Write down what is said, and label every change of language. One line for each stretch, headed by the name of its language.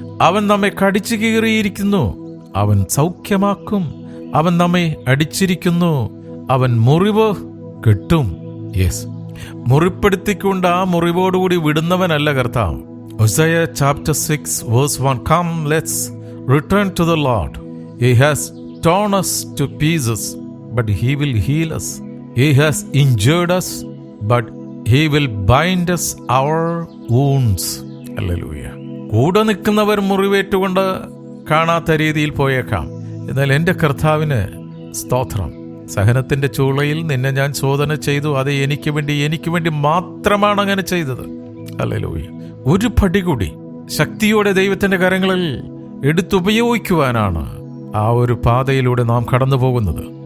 Malayalam: അവൻ നമ്മെ കടിച്ചു കീറിയിരിക്കുന്നു, അവൻ സൗഖ്യമാക്കും. അവൻ നമ്മെ അടിച്ചിരിക്കുന്നു, അവൻ മുറിവ് കെട്ടും. യെസ്, മുറിപ്പെടുത്തിക്കൊണ്ട് ആ മുറിവോടുകൂടി വിടുന്നവനല്ല കർത്താവ്.
English: Hosea chapter 6 verse 1. Come, let's return to the Lord. He has torn us to pieces, but he will heal us. He has injured us, but he will bind us our wounds. Hallelujah.
Malayalam: കൂടെ നിൽക്കുന്നവർ മുറിവേറ്റുകൊണ്ട് കാണാത്ത രീതിയിൽ പോയേക്കാം. എന്നാൽ എൻ്റെ കർത്താവിന് സ്തോത്രം. സഹനത്തിന്റെ ചൂളയിൽ നിന്നെ ഞാൻ ശോധന ചെയ്തു. അത് എനിക്ക് വേണ്ടി മാത്രമാണ് അങ്ങനെ ചെയ്തത്. ഹല്ലേലൂയ. ഒരു പടി കൂടി ശക്തിയോടെ ദൈവത്തിന്റെ കരങ്ങളിൽ എടുത്തുപയോഗിക്കുവാനാണ് ആ ഒരു പാതയിലൂടെ നാം കടന്നു പോകുന്നത്.